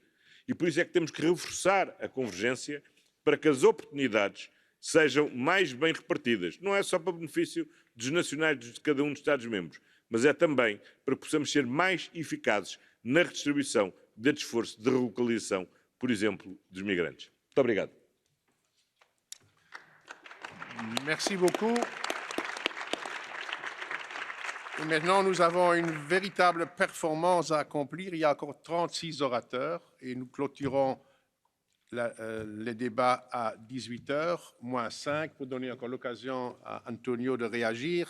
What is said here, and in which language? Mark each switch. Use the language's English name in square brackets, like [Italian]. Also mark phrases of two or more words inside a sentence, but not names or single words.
[Portuguese] E por isso é que temos que reforçar a convergência para que as oportunidades sejam mais bem repartidas. Não é só para benefício dos nacionais de cada um dos Estados-membros, mas é também para que possamos ser mais eficazes na redistribuição deste esforço de relocalização, por exemplo, dos migrantes. Muito obrigado. [French] Merci beaucoup. Et maintenant, nous avons une véritable performance à accomplir. Il y a encore 36 orateurs et nous clôturons les débats à 18h, moins 5, pour donner encore l'occasion à Antonio de réagir.